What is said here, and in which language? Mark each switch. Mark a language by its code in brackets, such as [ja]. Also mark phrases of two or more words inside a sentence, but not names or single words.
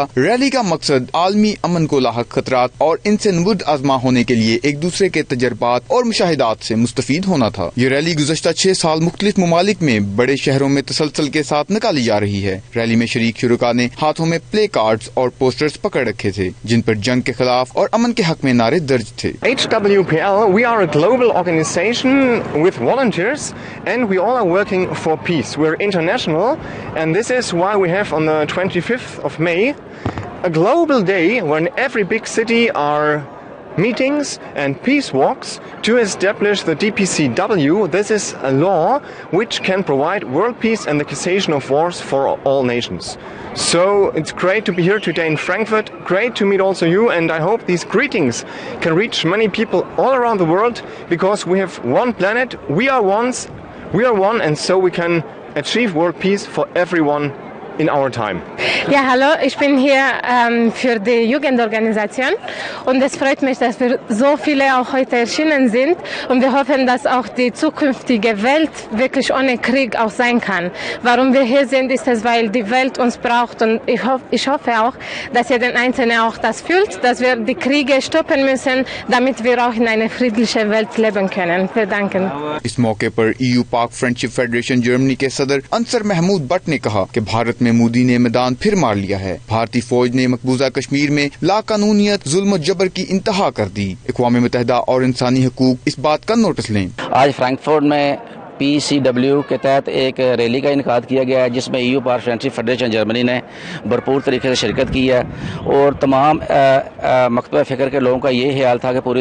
[ur] ریلی کا مقصد عالمی امن کو لاحق خطرات اور ان سے نبرد آزما ہونے کے لیے ایک دوسرے کے تجربات اور مشاہدات سے مستفید ہونا تھا۔ یہ ریلی گزشتہ 6 سال مختلف ممالک میں بڑے شہروں میں تسلسل کے ساتھ نکالی جا رہی ہے۔ ریلی میں شریک شرکاء نے ہاتھوں میں پلے کارڈز اور پوسٹرز پکڑ رکھے تھے، جن پر جنگ کے خلاف اور امن کے حق میں نعرے درج تھے۔ [en] HWPL, we are a global organization with volunteers and we all are working for peace. We're international and this is why we have on the 25th of May a global day when every big city are meetings and peace walks to establish the DPCW. This is a law which can provide world peace and the cessation of wars for all nations. So it's great to be here today in Frankfurt, great to meet also you, and I hope these greetings can reach many people all around the world because we have one planet, we are one, and so we can achieve world peace for everyone in our time. [de] Ja, hallo, ich bin hier für die Jugendorganisation und es freut mich, dass wir so viele auch heute erschienen sind und wir hoffen, dass auch die zukünftige Welt wirklich ohne Krieg auch sein kann. Warum wir hier sind, ist es, weil die Welt uns braucht und ich hoffe auch, dass jeder Einzelne auch das fühlt, dass wir die Kriege stoppen müssen, damit wir auch in eine friedliche Welt leben können. Wir danken. [ur] اس موقع پر EU-پاک فرینڈشپ فیڈریشن جرمنی کے صدر انصر محمود بٹ نے کہا کہ بھارت میں مودی نے میدان پھر مار لیا ہے۔ بھارتی فوج نے مقبوضہ کشمیر میں لا قانونیت، ظلم و جبر کی انتہا کر دی۔ اقوام متحدہ اور انسانی حقوق اس بات کا نوٹس لیں۔ آج فرینکفرٹ میں PCW کے تحت ایک ریلی کا انعقاد کیا گیا ہے، جس میں EU پاک فرینڈشپ فیڈریشن جرمنی نے بھرپور طریقے سے شرکت کی ہے اور تمام مکتبہ فکر کے لوگوں کا یہ خیال تھا کہ پوری